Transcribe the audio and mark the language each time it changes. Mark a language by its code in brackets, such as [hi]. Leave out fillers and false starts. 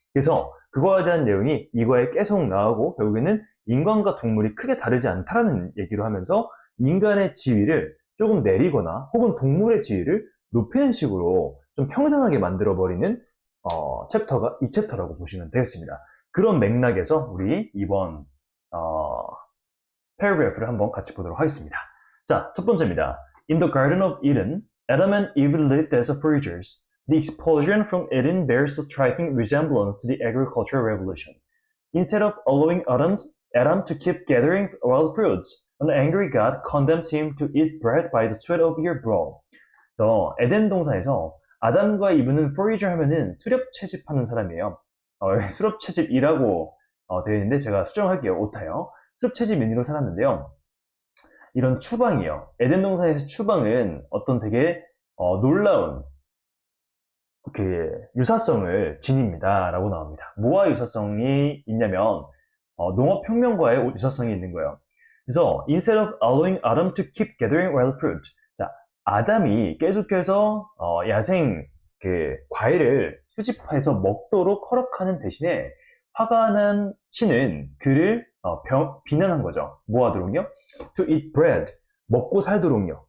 [ko] 그래서 그거에 대한 내용이 이과에 계속 나오고 결국에는 인간과 동물이 크게 다르지 않다라는 얘기로 하면서 인간의 지위를 조금 내리거나 혹은 동물의 지위를 높이는 식으로 좀 평등하게 만들어버리는 챕터가 이 챕터라고 보시면 되겠습니다. 그런 맥락에서 우리 이번 패러그래프를 한번 같이 보도록 하겠습니다. 자, 첫 번째입니다. [en] In the Garden of Eden, Adam and Eve lived as foragers. The expulsion from Eden bears a striking resemblance to the agricultural revolution. Instead of allowing Adam to keep gathering wild fruits, an angry God condemns him to eat bread by the sweat of your brow. [ko] 에덴 동산에서 아담과 이브는 forager 하면은 수렵 채집하는 사람이에요. 수렵 채집이라고 되어 있는데 제가 수정할게요. 오타요. 수렵 채집인으로 살았는데요. 이런 추방이요. 에덴 동산에서 추방은 어떤 되게 놀라운 그 유사성을 지닙니다. 라고 나옵니다. 뭐와 유사성이 있냐면 농업혁명과의 유사성이 있는 거예요. 그래서 [en] instead of allowing Adam to keep gathering wild fruit, [ko] 자, 아담이 계속해서 야생 그 과일을 수집해서 먹도록 허락하는 대신에 화가 난 신은 그를 비난한 거죠. 뭐 하도록요? [en] To eat bread, [ko] 먹고 살도록요.